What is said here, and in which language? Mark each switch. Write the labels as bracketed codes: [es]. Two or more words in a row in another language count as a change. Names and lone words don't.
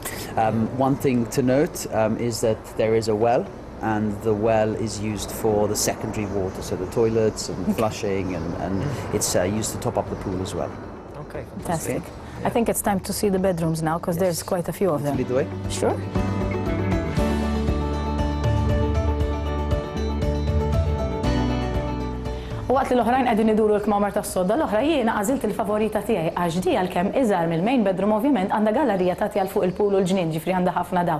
[en] One thing to note is that there is a well, and the well is used for the secondary water, so the toilets and flushing, and it's used to top up the pool as well. Okay, Fantastic. I think it's time to see the bedrooms now, because there's quite a few of them. Lead the way. Sure. [mt] U waqt li l-oħrajn qegħdin iduru l-kmamar tas-sodda, l-oħra jiena għażilt il-favorita tiegħi għax di għalkemm iżgħar mill- [en] main bedroom [mt] ovvjament għandha gallerija tagħti għal fuq il-pool u l-ġnien, ġifri għandha ħafna dawl.